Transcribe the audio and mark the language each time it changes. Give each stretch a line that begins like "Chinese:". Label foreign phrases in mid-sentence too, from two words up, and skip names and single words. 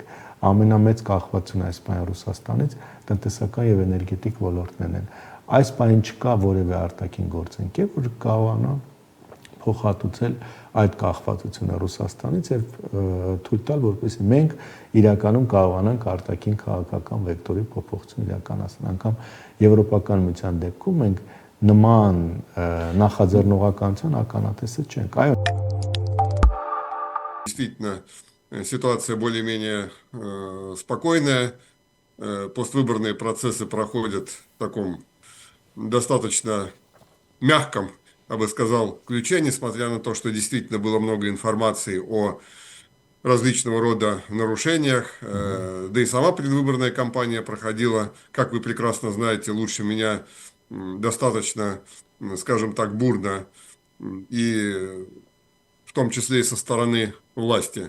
Armenian: ամենամեծ կախվածությունը այս պահին Ռուսաստանից տնտեսական եւ էներգետիկ ոլորտներն են։ Այս պահին չկա որևէ արտաքին գործընկեր, որ կարողանա փոխհատուցել այդ կախվածությունը Ռուսաստանից եւ թույլ տալ, որպեսզի մենք իրականում կարողանանք արտաքին քաղաքական վեկտորի փոփոխություն իրականացնել, անգամ Եվրոպական միության դեպքում մենք նման նախաձեռնողականության ականատեսը չենք։ Այո,
Russian: действительно ситуация более-менее спокойная, поствыборные процессы проходят в таком достаточно мягком, я бы сказал, ключе, несмотря на то, что действительно было много информации о различного рода нарушениях, да и сама предвыборная кампания проходила, как вы прекрасно знаете, лучше меня, достаточно, скажем так, бурно, и в том числе и со стороны власти.